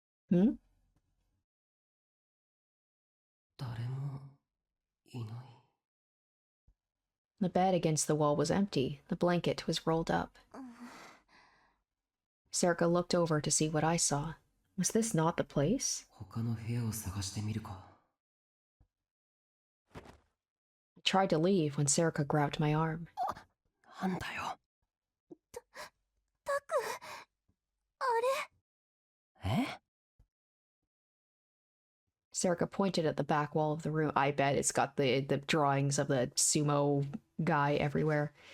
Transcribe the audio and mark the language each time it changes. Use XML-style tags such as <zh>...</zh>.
<ja>Hmm? 誰もいない。</ja> <en>The bed against the wall was empty. The blanket was rolled up. Serica looked over to see what I saw. Was this not the place?</en> <ja>他の部屋を探してみるか。</ja> <en>I tried to leave when Serica grabbed my arm.</en> <ja>なんだよ。タク、あれ？え？</ja> <en>Serica pointed at the back wall of the room. I bet it's got the drawings of the sumo guy everywhere.</en>